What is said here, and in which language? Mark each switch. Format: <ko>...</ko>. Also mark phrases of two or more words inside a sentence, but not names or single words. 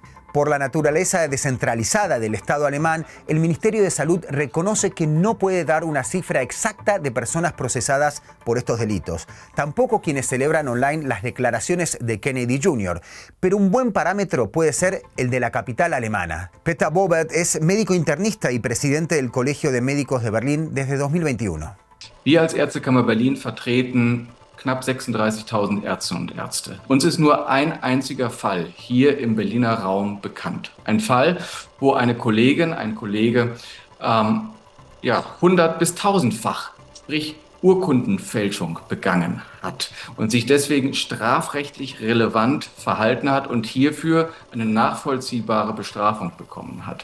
<es>Por la naturaleza descentralizada del Estado alemán, el Ministerio de Salud reconoce que no puede dar una cifra exacta de personas procesadas por estos delitos. Tampoco quienes celebran online las declaraciones de Kennedy Jr., pero un buen parámetro puede ser el de la capital alemana. Peter Bobert es médico internista y presidente del Colegio de Médicos de Berlín desde 2021.</es> <de>Wir als Ärztekammer Berlin vertreten knapp 36.000 Ärztinnen und Ärzte. Uns ist nur ein einziger Fall hier im Berliner Raum bekannt. Ein Fall, wo eine Kollegin, ein Kollege 100- bis 1000-fach, sprich Urkundenfälschung begangen hat und sich deswegen strafrechtlich relevant verhalten hat und hierfür eine nachvollziehbare Bestrafung bekommen hat.</de>